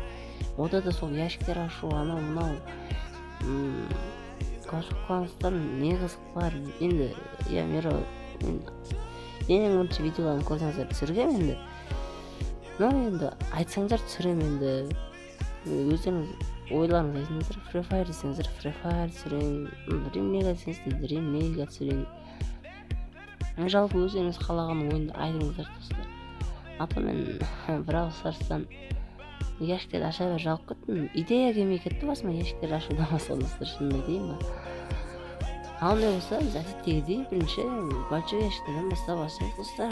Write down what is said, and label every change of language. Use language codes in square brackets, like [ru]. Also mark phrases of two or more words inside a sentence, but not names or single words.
[kk] Ода да сол ящиктер ашу, анау Clash of Clans'тан не қызық бар? Енді, ең бірінші видеоларын көрсеңіздер түсіргем енді. Енді айтсаңыздар түсірем енді. Өздеріңіз ойларыңыз айтыңыздар. Free Fire десеңіздер Free Fire түсірейін. Dream League десеңіздер Dream League түсірейін. Жалпы өздеріңіз қалаған ойынды айтыңыздар достар. Ата мен Brawl Stars'тан ящиктерді аша бер жалып кеттім. Идея келмей кетті басыма ящиктерді ашудан басқа достар, шынымды айтайын ба. Андай болса, біз әдеттегідей бірінші [ru] большой ящиктерден [kk] бастап ашайық достар.